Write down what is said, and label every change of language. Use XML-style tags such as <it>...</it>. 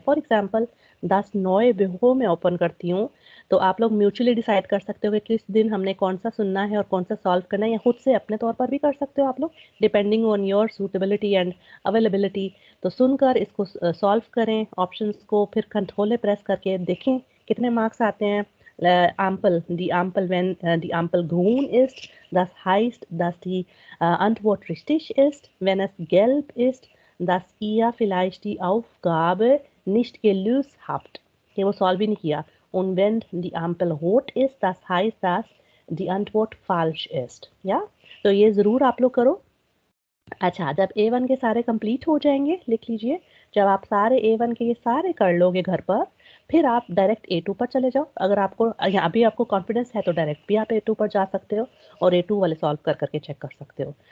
<ur>For example 10 نوئے بہو میں open کرتی ہوں تو آپ لوگ میوچولی ڈیسائیڈ کر سکتے ہو کہ کس دن ہم نے کون سا سننا ہے اور کون سا سالو کرنا ہے, یا خود سے اپنے طور پر بھی کر سکتے ہو آپ لوگ depending on your suitability and availability. تو سن کر اس کو سالو کریں آپشنس کو, پھر کنٹرول پریس کر کے دیکھیں کتنے مارکس آتے ہیں.</ur> <de>Ampel, die Ampel, wenn die Ampel grün ist, das heißt, dass die Antwort richtig ist. Wenn es gelb ist, dass ihr vielleicht die Aufgabe nicht gelöst habt.</de> <ur>یہ وہ سالو بھی نہیں کیا.</ur> <de>Und wenn die Ampel rot ist, das heißt, dass die Antwort falsch ist. Ja?</de> <ur>تو یہ ضرور آپ لوگ کرو. اچھا, جب A1 کے سارے کمپلیٹ ہو جائیں گے, لکھ لیجئے, جب آپ سارے A1 کے یہ سارے کر لو گے گھر پر, پھر آپ ڈائریکٹ A2 پر چلے جاؤ. اگر آپ کو ابھی آپ کو کانفیڈنس ہے تو ڈائریکٹ بھی آپ A2 پر جا سکتے ہو اور A2 والے سالو کر کے چیک کر سکتے ہو.</ur>